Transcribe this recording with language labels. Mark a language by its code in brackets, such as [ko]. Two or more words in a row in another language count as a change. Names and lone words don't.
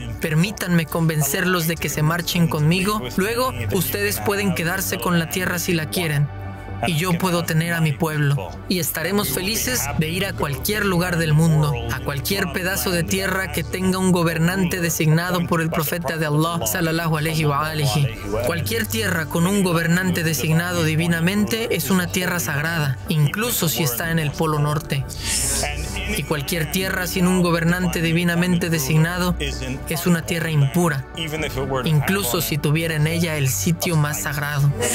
[es] Permítanme convencerlos de que se marchen conmigo. Luego, ustedes pueden quedarse con la tierra si la quieren. Y yo puedo tener a mi pueblo. Y estaremos felices de ir a cualquier lugar del mundo, a cualquier pedazo de tierra que tenga un gobernante designado por el profeta de Allah, [ar] صلى الله عليه وآله. [es] Cualquier tierra con un gobernante designado divinamente es una tierra sagrada, incluso si está en el Polo Norte. Y cualquier tierra sin un gobernante divinamente designado es una tierra impura, incluso si tuviera en ella el sitio más sagrado.